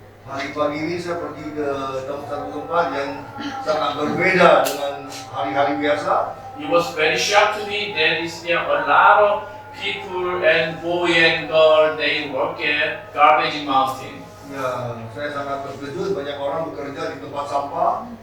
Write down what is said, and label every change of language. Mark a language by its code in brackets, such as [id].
[id] Hari pagi ini saya pergi ke satu tempat yang sangat berbeda dengan hari-hari biasa. [en] It was very shocked to me that there a lot of people and boy and girl they work at garbage mountain. [id] Ya, saya sangat terkejut banyak orang bekerja di tempat sampah.